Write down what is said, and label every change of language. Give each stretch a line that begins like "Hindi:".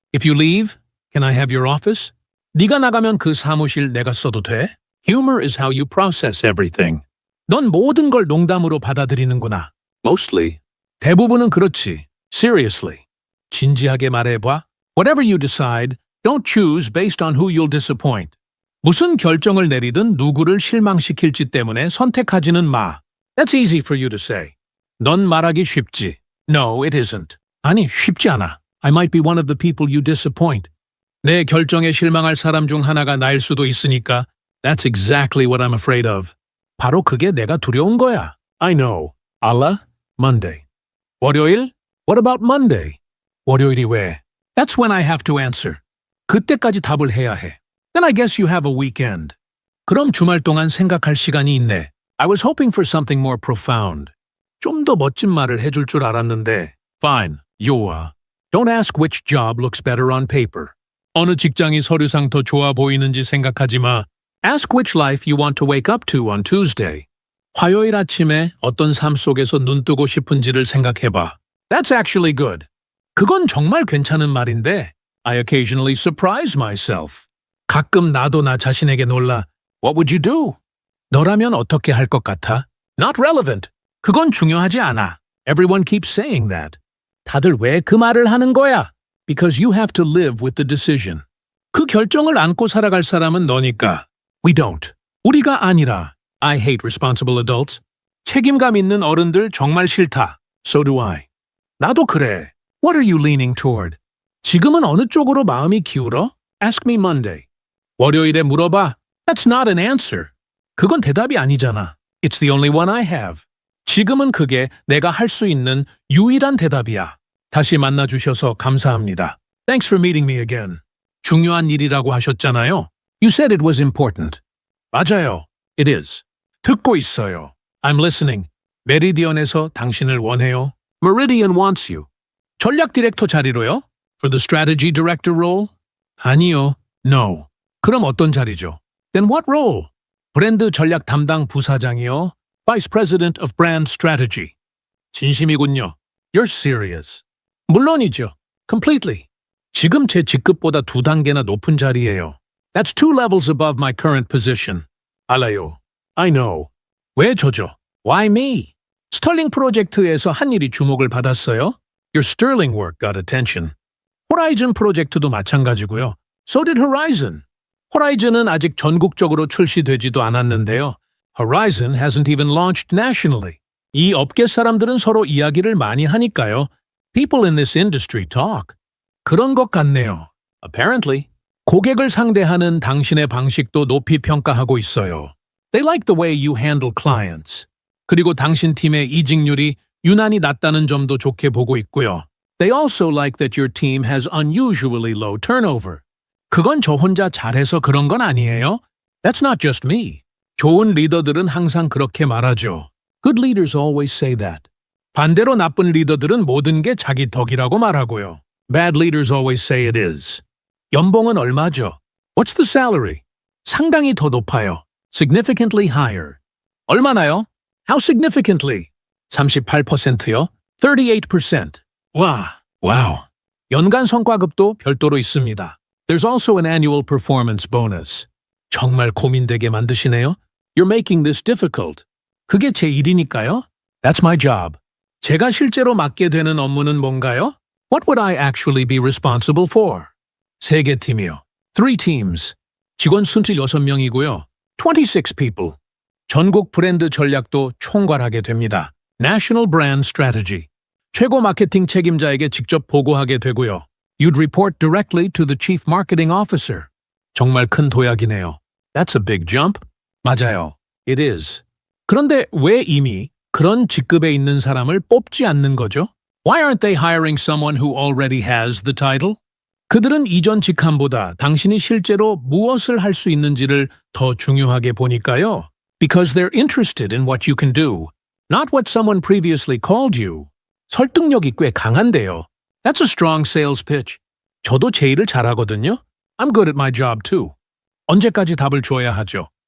English: If you leave, can I have your office?
Korean: 네가 나가면 그 사무실 내가 써도 돼?
English: Humor is how you process everything.
Korean: 넌 모든 걸 농담으로 받아들이는구나.
English: Mostly.
Korean: 대부분은 그렇지.
English: Seriously.
Korean: 진지하게 말해봐.
English: Whatever you decide, don't choose based on who you'll disappoint.
Korean: 무슨 결정을 내리든 누구를 실망시킬지 때문에 선택하지는 마.
English: That's easy for you to say.
Korean: 넌 말하기 쉽지.
English: No, it isn't.
Korean: 아니, 쉽지 않아. I might be one of the people you disappoint. 내 결정에 실망할 사람 중 하나가 나일 수도 있으니까
English: That's exactly what I'm afraid of.
Korean: 바로 그게 내가 두려운 거야.
English: I know.
Korean: 알라?
English: Monday.
Korean: 월요일?
English: What about Monday?
Korean: 월요일이 왜?
English: That's when I have to answer.
Korean: 그때까지 답을 해야 해.
English: Then I guess you have a weekend.
Korean: 그럼 주말 동안 생각할 시간이 있네.
English: I was hoping for something more profound.
Korean: 좀 더 멋진 말을 해줄 줄 알았는데.
English: Fine.
Korean: 요아.
English: Don't ask which job looks better on paper.
Korean: 어느 직장이 서류상 더 좋아 보이는지 생각하지 마.
English: Ask which life you want to wake up to on Tuesday.
Korean: 화요일 아침에 어떤 삶 속에서 눈 뜨고 싶은지를 생각해봐.
English: That's actually good.
Korean: 그건 정말 괜찮은 말인데
English: I occasionally surprise myself.
Korean: 가끔 나도 나 자신에게 놀라.
English: What would you do?
Korean: 너라면 어떻게 할 것 같아?
English: Not relevant.
Korean: 그건 중요하지 않아.
English: Everyone keeps saying that.
Korean: 다들 왜 그 말을 하는 거야?
English: Because you have to live with the decision.
Korean: 그 결정을 안고 살아갈 사람은 너니까.
English: We don't.
Korean: 우리가 아니라.
English: I hate responsible adults.
Korean: 책임감 있는 어른들 정말 싫다.
English: So do I.
Korean: 나도 그래.
English: What are you leaning toward?
Korean: 지금은 어느 쪽으로 마음이 기울어?
English: Ask me Monday.
Korean: 월요일에 물어봐.
English: That's not an answer.
Korean: 그건 대답이 아니잖아.
English: It's the only one I have.
Korean: 지금은 그게 내가 할 수 있는 유일한 대답이야. 다시 만나주셔서 감사합니다.
English: Thanks for meeting me again.
Korean: 중요한 일이라고 하셨잖아요.
English: You said it was important.
Korean: 맞아요.
English: It is.
Korean: 듣고 있어요.
English: I'm listening.
Korean: 메리디언에서 당신을 원해요.
English: Meridian wants you.
Korean: 전략 디렉터 자리로요?
English: For the strategy director role?
Korean: 아니요.
English: No.
Korean: 그럼 어떤 자리죠?
English: Then what role?
Korean: 브랜드 전략 담당 부사장이요.
English: Vice President of Brand Strategy.
Korean: 진심이군요.
English: You're serious.
Korean: 물론이죠.
English: Completely.
Korean: 지금 제 직급보다 2단계나 높은 자리예요.
English: That's 2 levels above my current position.
Korean: 알아요.
English: I know.
Korean: 왜 저죠?
English: Why me?
Korean: 스털링 프로젝트에서 한 일이 주목을 받았어요.
English: Your sterling work got attention.
Korean: 호라이즌 프로젝트도 마찬가지고요.
English: So did Horizon.
Korean: 호라이즌은 아직 전국적으로 출시되지도 않았는데요.
English: Horizon hasn't even launched nationally.
Korean: 이 업계 사람들은 서로 이야기를 많이 하니까요.
English: People in this industry talk.
Korean: 그런 것 같네요.
English: Apparently.
Korean: 고객을 상대하는 당신의 방식도 높이 평가하고 있어요.
English: They like the way you handle clients.
Korean: 그리고 당신 팀의 이직률이 유난히 낮다는 점도 좋게 보고 있고요.
English: They also like that your team has unusually low turnover.
Korean: 그건 저 혼자 잘해서 그런 건 아니에요.
English: That's not just me.
Korean: 좋은 리더들은 항상 그렇게 말하죠.
English: Good leaders always say that.
Korean: 반대로 나쁜 리더들은 모든 게 자기 덕이라고 말하고요.
English: Bad leaders always say it is.
Korean: 연봉은 얼마죠?
English: What's the salary?
Korean: 상당히 더 높아요.
English: Significantly higher.
Korean: 얼마나요?
English: How significantly?
Korean: 38%요?
English: 38%.
Korean: 와,
English: wow.
Korean: 연간 성과급도 별도로 있습니다.
English: There's also an annual performance bonus.
Korean: 정말 고민되게 만드시네요.
English: You're making this difficult.
Korean: 그게 제 일이니까요.
English: That's my job.
Korean: 제가 실제로 맡게 되는 업무는 뭔가요?
English: What would I actually be responsible for?
Korean: 3개 팀이요.
English: 3 teams.
Korean: 직원 순수 6명이고요.
English: 26 people.
Korean: 전국 브랜드 전략도 총괄하게 됩니다.
English: National Brand Strategy.
Korean: 최고 마케팅 책임자에게 직접 보고하게 되고요.
English: You'd report directly to the Chief Marketing Officer.
Korean: 정말 큰 도약이네요.
English: That's a big jump.
Korean: 맞아요.
English: It is.
Korean: 그런데 왜 이미 그런 직급에 있는 사람을 뽑지 않는 거죠?
English: Why aren't they hiring someone who already has the title?
Korean: 그들은 이전 직함보다 당신이 실제로 무엇을 할 수 있는지를 더 중요하게 보니까요.
English: Because they're interested in what you can do, not what someone previously called you.
Korean: 설득력이 꽤 강한데요.
English: That's a strong sales pitch.
Korean: 저도 제 일을 잘하거든요.
English: I'm good at my job too.
Korean: 언제까지 답을 줘야 하죠?